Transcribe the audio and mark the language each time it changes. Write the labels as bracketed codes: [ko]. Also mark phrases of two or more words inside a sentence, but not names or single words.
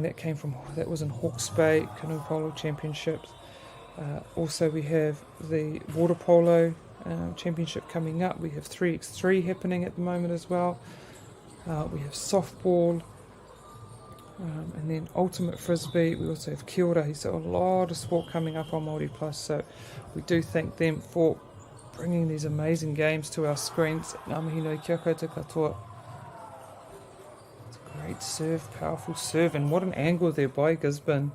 [en] That was in Hawke's Bay Canoe Polo Championships. Also, we have the water polo championship coming up. We have 3x3 happening at the moment as well. We have softball, and then ultimate frisbee. We also have [mi] kia ora. [en] So a lot of sport coming up on Māori Plus. So we do thank them for bringing these amazing games to our screens. [mi] Ngā mihi nui kia koutou katoa. [en] It's a great serve, powerful serve, and what an angle there by Gisborne.